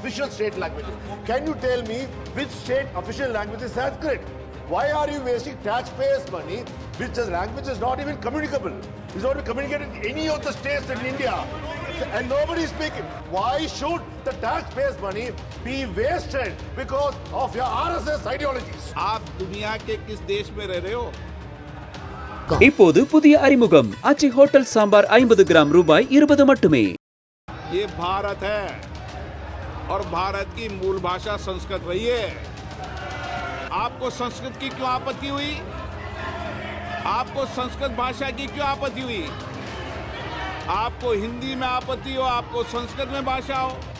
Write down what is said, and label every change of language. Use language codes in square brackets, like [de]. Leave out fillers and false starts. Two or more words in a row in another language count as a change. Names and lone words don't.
[en] official state languages. Can you tell me which state official language is Sanskrit? Why are you wasting taxpayers' money, which is language is not even communicable? It's not even communicated in any of the states in India. And nobody is speaking. Why should the taxpayers' money be wasted because of your RSS ideologies? [hi] आप दुनिया के किस देश में रह रहे हो? [ta] இப்போது புதிய அறிமுகம் ஆச்சி ஹோட்டல் சாம்பார் 50 கிராம் ரூபாய் 20 மட்டுமே. [hi] ये भारत है और भारत की मूल भाषा संस्कृत रही है. आपको संस्कृत की क्यों आपत्ति हुई? आपको संस्कृत भाषा की क्यों आपत्ति हुई? आपको हिंदी में आपत्ति हो, आपको संस्कृत में भाषा हो.